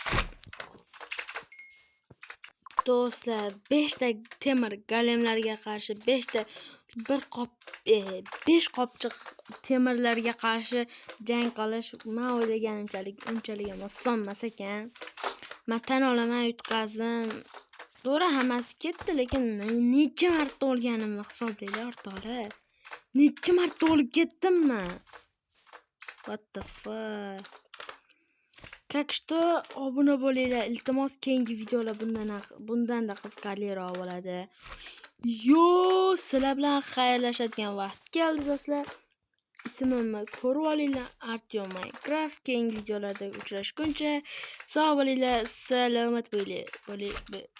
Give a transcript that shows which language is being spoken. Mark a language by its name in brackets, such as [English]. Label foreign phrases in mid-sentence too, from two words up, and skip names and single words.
[Uzbek] Do'stlar, 5 ta temir galemlarga qarshi 5 qopchiq temirlarga qarshi jang qilish men o'ylaganimchalik unchalik ham oson emas ekan. Men tan olaman, yutqazdim. To'g'ri, hammasi ketdi, lekin necha marta o'lganimni hisoblaylar o'rtoqlar. Necha marta o'lib ketdimmi? [English] What the fuck? [Russian] Как что, [Uzbek] obuna bo'linglar. Iltimos, keyingi videolar bundan-da qiziqarliroq bo'ladi. Yo, sizlar bilan xayrlashadigan vaqt keldi do'stlar. Ismimni ko'rib olinglar, Artyom Minecraft. Keyingi videolarda uchrashguncha sog' bo'linglar, salomat bo'ling.